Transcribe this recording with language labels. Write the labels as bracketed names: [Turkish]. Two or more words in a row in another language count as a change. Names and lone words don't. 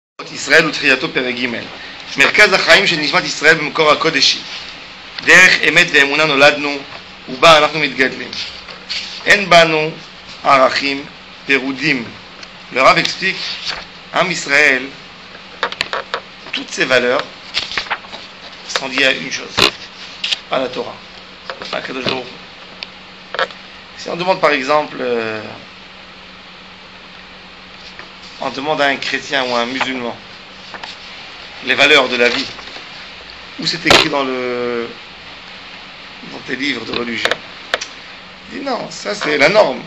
[Hebrew] ישראל ותחייתו פרק ג' מרכז החיים של נשמת ישראל במקור הקודשי. דרך אמת ואמונה נולדנו ובה אנחנו מתגדלים. אין בנו ערכים פירודים. [French] Le Rav explique, Am Israël, toutes ces valeurs sont liées à une chose, à la Torah, à Kadosh Baruch Hu. Si on demande par exemple, on demande à un chrétien ou à un musulman les valeurs de la vie, où c'est écrit dans tes livres de religion, il dit non, ça c'est la norme.